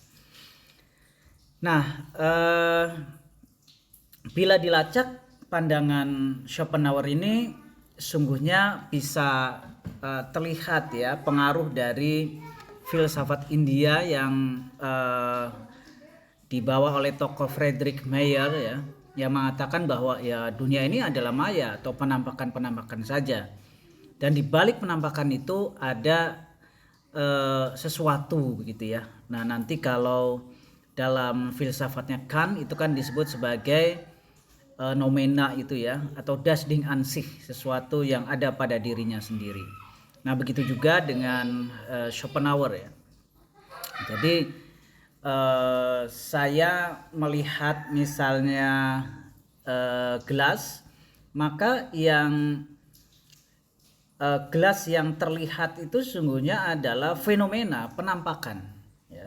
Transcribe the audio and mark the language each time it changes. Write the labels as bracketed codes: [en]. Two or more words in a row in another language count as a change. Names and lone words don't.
[id] Nah, bila dilacak pandangan Schopenhauer ini sungguhnya bisa terlihat ya pengaruh dari filsafat India yang dibawa oleh tokoh Friedrich Mayer ya, yang mengatakan bahwa ya dunia ini adalah maya atau penampakan-penampakan saja, dan di balik penampakan itu ada sesuatu begitu ya. Nah, nanti kalau dalam filsafatnya Kant itu kan disebut sebagai noumena itu ya, atau [de] das Ding an sich, [id] sesuatu yang ada pada dirinya sendiri. Nah, begitu juga dengan Schopenhauer ya. Jadi saya melihat misalnya gelas, maka yang gelas yang terlihat itu sesungguhnya adalah fenomena penampakan, ya.